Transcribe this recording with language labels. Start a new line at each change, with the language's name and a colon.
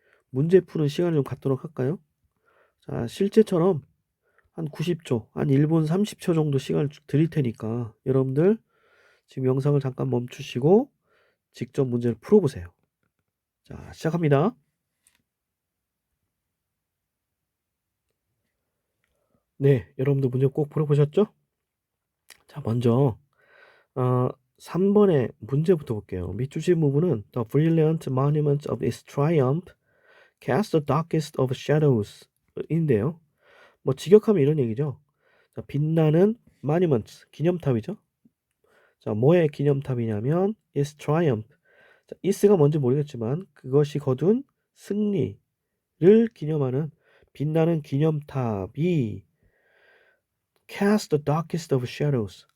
Korean: 문제 푸는 시간을 좀 갖도록 할까요? 자, 실제처럼 한 90초, 한 1분 30초 정도 시간을 드릴 테니까 여러분들 지금 영상을 잠깐 멈추시고 직접 문제를 풀어보세요. 자, 시작합니다. 네, 여러분들 문제 꼭 풀어보셨죠? 자, 먼저 3번의 문제부터 볼게요. 밑줄진 부분은
English: The brilliant monument of its triumph cast the darkest of shadows
Korean: 인데요. 뭐 직역하면 이런 얘기죠. 자, 빛나는 monument, 기념탑이죠. 자, 뭐의 기념탑이냐면
English: its triumph.
Korean: 자, is가 뭔지 모르겠지만 그것이 거둔 승리를 기념하는 빛나는 기념탑이
English: cast the darkest of shadows.